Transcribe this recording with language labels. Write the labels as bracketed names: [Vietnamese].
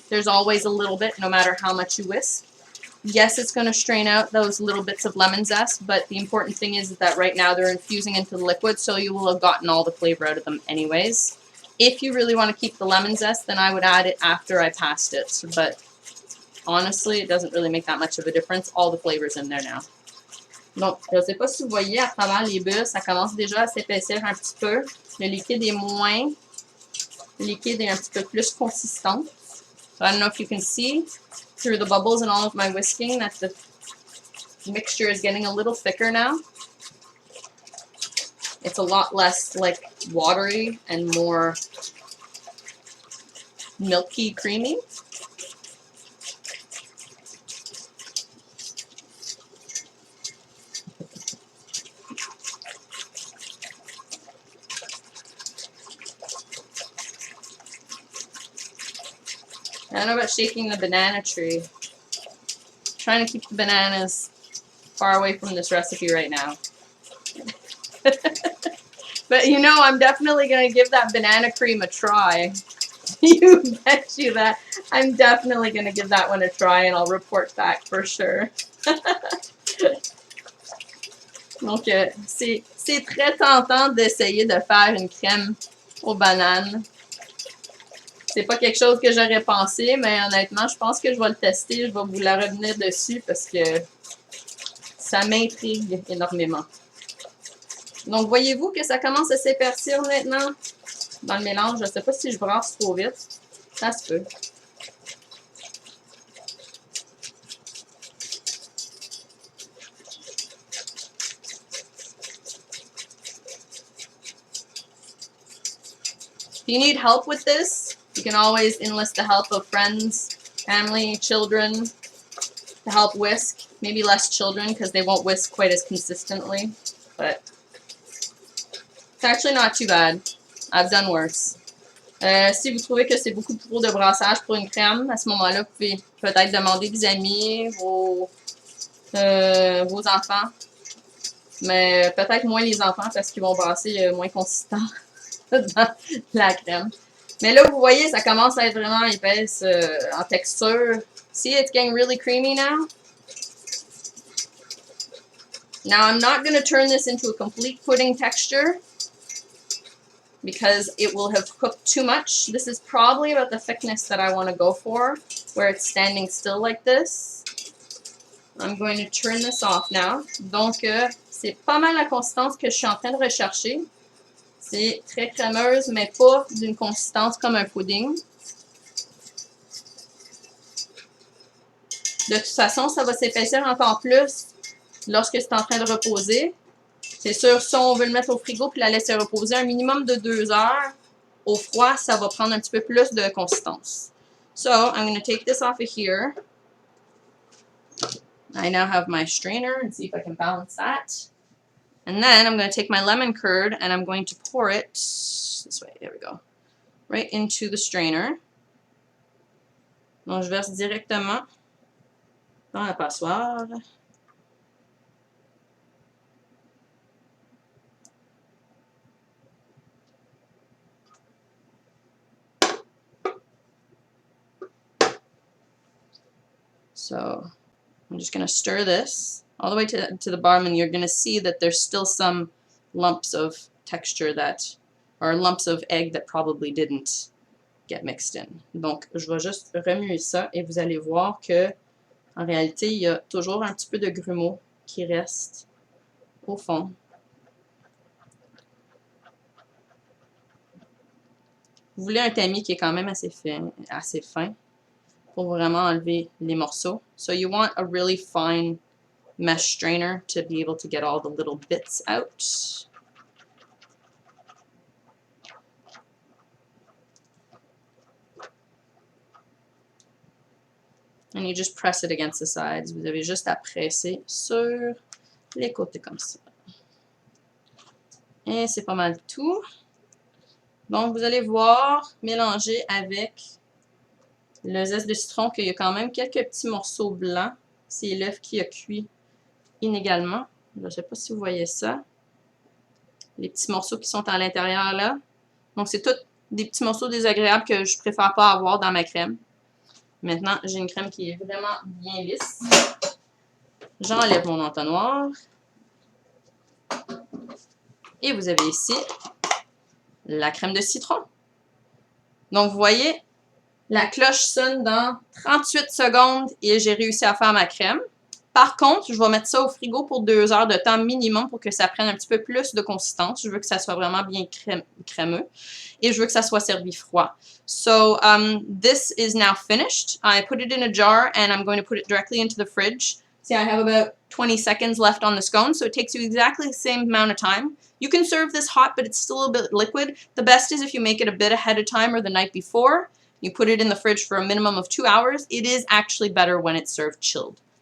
[English] There's always a little bit, no matter how much you whisk. Yes, it's going to strain out those little bits of lemon zest, but the important thing is that right now they're infusing into the liquid, so you will have gotten all the flavor out of them anyways. If you really want to keep the lemon zest, then I would add it after I passed it, but honestly, it doesn't really make that much of a difference. All the flavor's in there now. [French] Donc, je ne sais pas si vous voyez, à travers les bulles, ça commence déjà à s'épaissir un petit peu. Le liquide est moins liquide et un petit peu plus consistant. [English] So I don't know if you can see through the bubbles and all of my whisking that the mixture is getting a little thicker now. It's a lot less like watery and more milky, creamy. I don't know about shaking the banana tree. I'm trying to keep the bananas far away from this recipe right now. But you know, I'm definitely going to give that banana cream a try. You bet you that. I'm definitely going to give that one a try and I'll report back for sure. [French] Donc, c'est très tentant d'essayer de faire une crème aux bananes. C'est pas quelque chose que j'aurais pensé, mais honnêtement, je pense que je vais le tester. Je vais vous la revenir dessus parce que ça m'intrigue énormément. Donc, voyez-vous que ça commence à s'épaissir maintenant dans le mélange. Je ne sais pas si je brasse trop vite. Ça se peut. [English] If you need help with this, you can always enlist the help of friends, family, children to help whisk. Maybe less children because they won't whisk quite as consistently, but it's actually not too bad. I've done worse. [French] Si vous trouvez que c'est beaucoup trop de brassage pour une crème, à ce moment-là, vous pouvez peut-être demander des amis, vos enfants, mais peut-être moins les enfants parce qu'ils vont brasser moins consistant dans la crème. Mais là, vous voyez, ça commence à être vraiment épaisse en texture. [English] See, it's getting really creamy now. Now, I'm not going to turn this into a complete pudding texture because it will have cooked too much. This is probably about the thickness that I want to go for, where it's standing still like this. I'm going to turn this off now. [French] Donc, c'est pas mal la consistance que je suis en train de rechercher. C'est très crémeuse, mais pas d'une consistance comme un pudding. De toute façon, ça va s'épaissir encore plus lorsque c'est en train de reposer. C'est sûr, si on veut le mettre au frigo puis la laisser reposer un minimum de 2 heures, au froid, ça va prendre un petit peu plus de consistance. [English] So, I'm going to take this off of here. I now have my strainer and see if I can balance that. And then I'm going to take my lemon curd and I'm going to pour it this way. There we go. Right into the strainer. [French] Donc, je verse directement dans la passoire. [English] So, I'm just going to stir this all the way to the bottom, and you're going to see that there's still some lumps of texture that, or lumps of egg that probably didn't get mixed in. [French] Donc, je vais juste remuer ça et vous allez voir que, en réalité, il y a toujours un petit peu de grumeaux qui reste au fond. Vous voulez un tamis qui est quand même assez fin pour vraiment enlever les morceaux. [English] So you want a really fine mesh strainer to be able to get all the little bits out. And you just press it against the sides. [French] Vous avez juste à presser sur les côtés comme ça. Et c'est pas mal tout. Donc, vous allez voir, mélanger avec le zeste de citron, qu'il y a quand même quelques petits morceaux blancs. C'est l'œuf qui a cuit inégalement. Je ne sais pas si vous voyez ça. Les petits morceaux qui sont à l'intérieur là. Donc, c'est tous des petits morceaux désagréables que je préfère pas avoir dans ma crème. Maintenant, j'ai une crème qui est vraiment bien lisse. J'enlève mon entonnoir. Et vous avez ici la crème de citron. Donc, vous voyez, la cloche sonne dans 38 secondes et j'ai réussi à faire ma crème. Par contre, je vais mettre ça au frigo pour 2 heures de temps minimum pour que ça prenne un petit peu plus de consistance. Je veux que ça soit vraiment bien crémeux et je veux que ça soit servi froid. [English] So, this is now finished. I put it in a jar and I'm going to put it directly into the fridge. See, I have about 20 seconds left on the scone, so it takes you exactly the same amount of time. You can serve this hot, but it's still a bit liquid. The best is if you make it a bit ahead of time or the night before. You put it in the fridge for a minimum of 2 hours. It is actually better when it's served chilled.